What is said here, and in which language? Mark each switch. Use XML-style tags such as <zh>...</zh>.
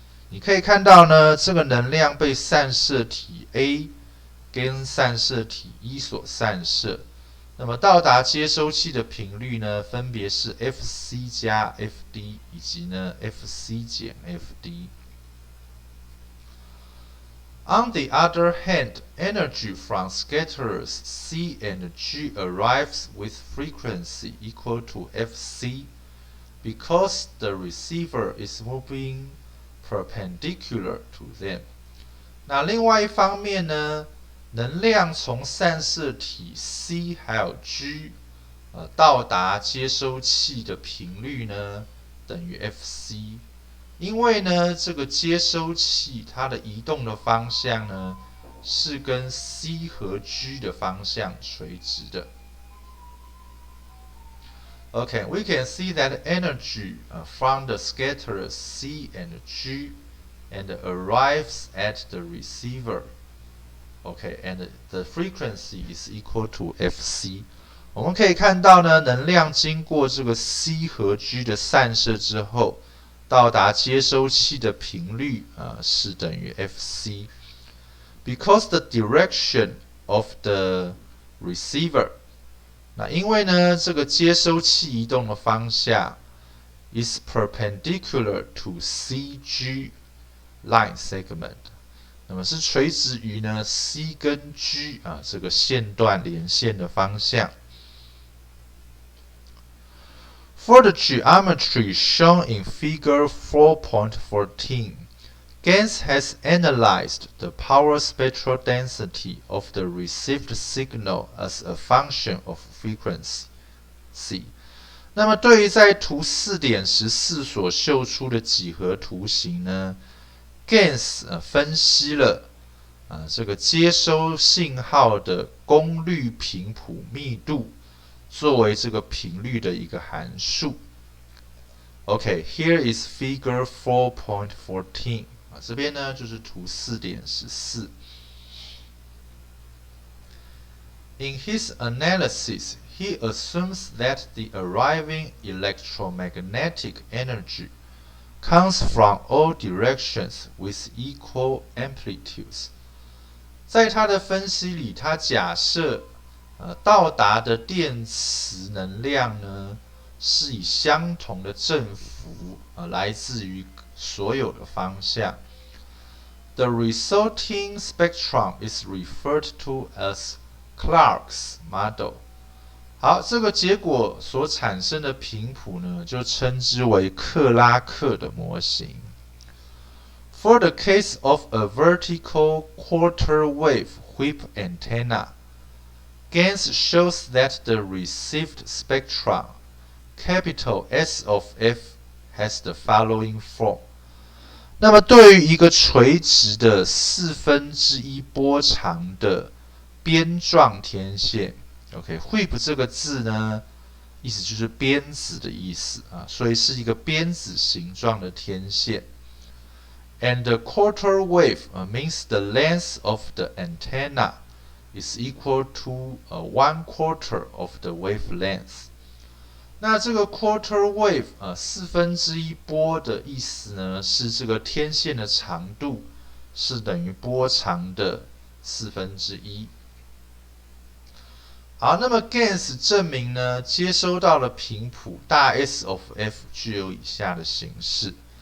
<zh>你可以看到呢，这个能量被散射体 A 跟散射体 E 所散射。那么到达接收器的频率呢，分别是 Fc 加 Fd 以及呢 Fc 减 Fd。</zh> <en>On the other hand, energy from scatterers C and G arrives with frequency equal to Fc because the receiver is moving perpendicular to them.</en> <zh>那另外一方面呢，能量从散射体 C 还有 G，到达接收器的频率呢，等于 Fc。因为呢，这个接收器它的移动的方向呢，是跟 C 和 G 的方向垂直的。</zh> <en>Okay, we can see that energy from the scatterers C and G and arrives at the receiver. Okay, and the frequency is equal to Fc.</en> <zh>我们可以看到呢，能量经过这个 C 和 G 的散射之后，到达接收器的频率是等于 Fc.</zh> <en>Because the direction of the receiver,</en> <zh>那因为呢，这个接收器移动的方向</zh> <en>is perpendicular to CG line segment.</en> <zh>那么是垂直于呢 C 跟 G 这个线段连线的方向。</zh> <en>For the geometry shown in Figure 4.14, Gens has analyzed the power spectral density of the received signal as a function of frequency.</en> <zh>那么对于在图 4.14 所秀出的几何图形呢，Gens 分析了这个接收信号的功率频谱密度，作为这个频率的一个函数。</zh> <en>Okay, here is Figure 4.14.</en> <zh>这边呢就是图 4.14.</zh> <en>In his analysis, he assumes that the arriving electromagnetic energy comes from all directions with equal amplitudes.</en> <zh>在他的分析里，他假设到达的电磁能量呢，是以相同的振幅来自于所有的方向。</zh> <en>The resulting spectrum is referred to as Clark's model.</en> <zh>好，这个结果所产生的频谱呢，就称之为克拉克的模型。</zh> <en>For the case of a vertical quarter wave whip antenna, Gens shows that the received spectrum, capital S of F, has the following form.</en> <zh>那么对于一个垂直的1/4波长的边状天线 ，OK，whip 这个字呢，意思就是鞭子的意思啊，所以是一个鞭子形状的天线。</zh> <en>And the quarter wave means the length of the antenna is equal to 1/4 of the wavelength.</en> <zh>那这个 quarter wave 1/4波的意思呢，是这个天线的长度是等于波长的1/4。好，那么 Gans 证明呢，接收到的频谱大 S of f 具有以下的形式。</zh>